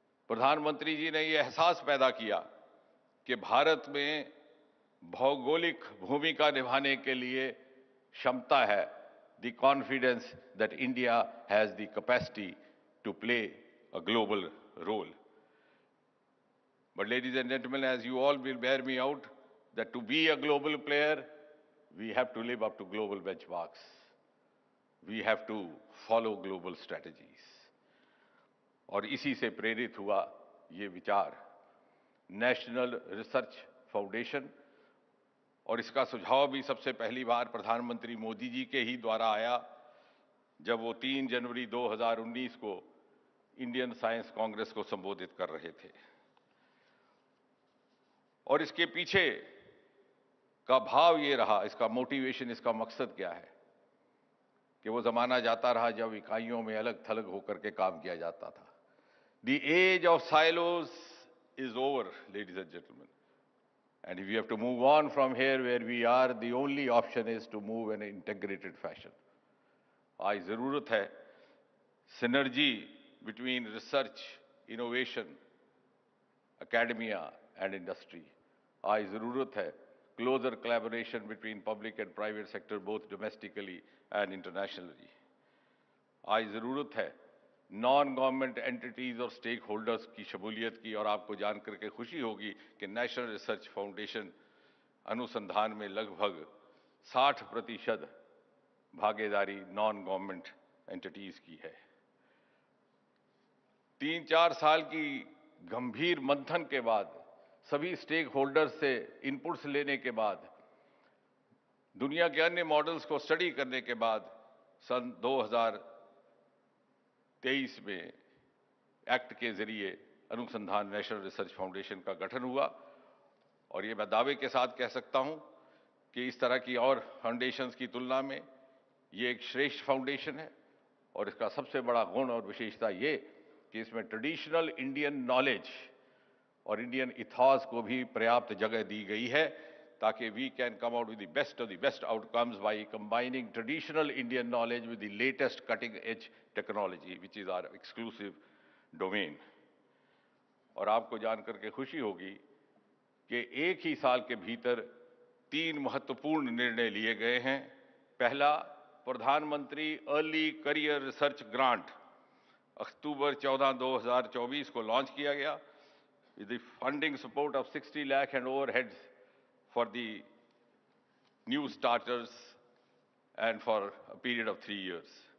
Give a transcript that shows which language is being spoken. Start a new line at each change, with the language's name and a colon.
Hindi: प्रधानमंत्री जी ने ये एहसास पैदा किया कि भारत में भौगोलिक भूमिका निभाने के लिए क्षमता है, the confidence that India has the capacity to play a global role.
English: But ladies and gentlemen, as you all will bear me out, that to be a global player, we have to live up to global benchmarks. We have to follow global strategies.
Hindi: और इसी से प्रेरित हुआ ये विचार national research foundation, और इसका सुझाव भी सबसे पहली बार प्रधानमंत्री मोदी जी के ही द्वारा आया जब वो 3 जनवरी 2019 को इंडियन साइंस कांग्रेस को संबोधित कर रहे थे। और इसके पीछे का भाव ये रहा, इसका मोटिवेशन, इसका मकसद क्या है कि वो जमाना जाता रहा जब इकाइयों में अलग थलग होकर के काम किया जाता था।
English: The age of silos is over, ladies and gentlemen. And if we have to move on from here where we are, the only option is to move in an integrated fashion. आज जरूरत है synergy between research, innovation, academia and industry. आज जरूरत है closer collaboration between public and private sector, both domestically and internationally.
Hindi: आज जरूरत है non government entities और स्टेक होल्डर्स की शमूलियत की, और आपको जानकर के खुशी होगी कि नेशनल रिसर्च फाउंडेशन अनुसंधान में लगभग 60% भागीदारी नॉन गवर्नमेंट एंटिटीज की है। 3-4 साल की गंभीर मंथन के बाद, सभी स्टेक होल्डर्स से इनपुट्स लेने के बाद, दुनिया के अन्य मॉडल्स को स्टडी करने के बाद सन 2023 में एक्ट के जरिए अनुसंधान नेशनल रिसर्च फाउंडेशन का गठन हुआ। और ये मैं दावे के साथ कह सकता हूं कि इस तरह की और फाउंडेशंस की तुलना में ये एक श्रेष्ठ फाउंडेशन है।
English: और इसका सबसे बड़ा गुण और विशेषता ये कि इसमें ट्रेडिशनल इंडियन नॉलेज और इंडियन इथॉस को भी पर्याप्त जगह दी गई है ताकि we can come out with the best of the best outcomes by combining traditional Indian knowledge with the latest cutting edge technology, which is our exclusive domain.
Hindi: और आपको जानकर के खुशी होगी कि एक ही साल के भीतर 3 महत्वपूर्ण निर्णय लिए गए हैं।
English: पहला, प्रधानमंत्री early career research grant अक्टूबर 14, 2024 को लॉन्च किया गया with the funding support of 60 lakh and overheads for the new starters and for a period of 3 years.